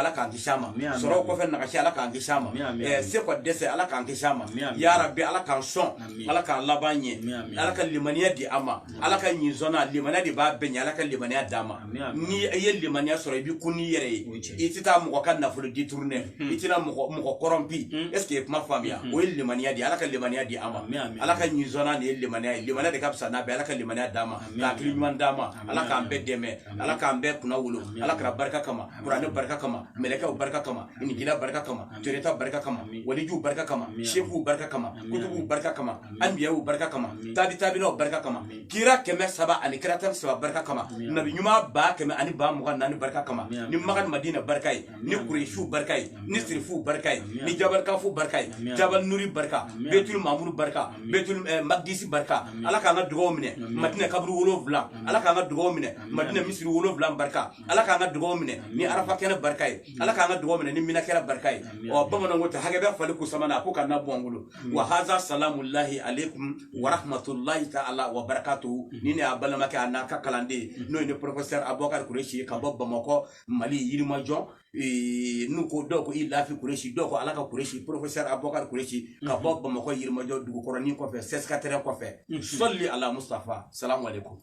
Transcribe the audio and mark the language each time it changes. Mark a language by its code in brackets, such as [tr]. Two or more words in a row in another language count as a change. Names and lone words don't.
[bm] Ala k'an kisi a ma sɔrɔ kɔfɛ nagasi Ala k'an kisi a ma se kɔ dɛsɛ Ala k'an kisi a ma yarabi Ala k'an sɔn Ala k'an laban ɲɛ Ala ka limaniya di an ma Ala ka ɲin sɔnna limaniya de b'a bɛɛ ɲɛ Ala ka limaniya d'an ma ni i ye limaniya sɔrɔ i b'i kun n'i yɛrɛ ye i tɛ taa mɔgɔ ka nafolo détourner i tɛna mɔgɔ [fr] corrompu est ce que [bm] i ye kuma faamuya o ye limaniya di Ala ka limaniya di an ma Ala ka ɲin sɔnna de ye limaniya ye limaniya de ka fisa n'a bɛɛ Ala ka limaniya d'an ma ka hakili ɲuman d'an ma Ala k'an bɛɛ dɛmɛ Ala k'an bɛɛ kunna wolo Ala kɛra barika kama kuranɛ barika kama mɛlɛkɛw barika kama injila barika kama toreta barika kama walijuw barika kama shefuw barika kama kutubuw barika kama anbiyaw barika kama tabinaw barika kama kira 100 ani kira 3 barika kama nabi ɲuman 100 ani 24 barika kama ni magan madina barika ye ni kureishiw barika ye ni sirifuw barika ye ni jabal kafu barika ye jabal nuri barika betul mamuru barika betul magdisi barika Ala k'an ka dugaw minɛ madina kaburu 7 Ala k'an ka dugaw minɛ madina misiri 7 barika Ala k'an ka dugaw minɛ ni arafa kɛnɛ barika ye Ala k'an ka dugaw minɛ ni mina kɛra barika ye bamananw ko ten hakɛ bɛ fali ko samana ko kana bɔ an bolo wa haza [ar] سلام الله عليكم ورحمة الله تعالى وبركاته [bm] ni ne a balimakɛ a n'a ka kalanden n'o ye ne professeur Abubakar Kureshi ka bɔ Bamakɔ Mali Yirimajɔ n'u ko dɔw ko i Lafi Kureshi dɔw ko Ala ka Kureshi professeur Abubakar Kureshi ka bɔ Bamakɔ Yirimajɔ dugukɔrɔnin kɔfɛ CESCATEREN kɔfɛ sɔli ala Mustafa [ar] سلام عليكم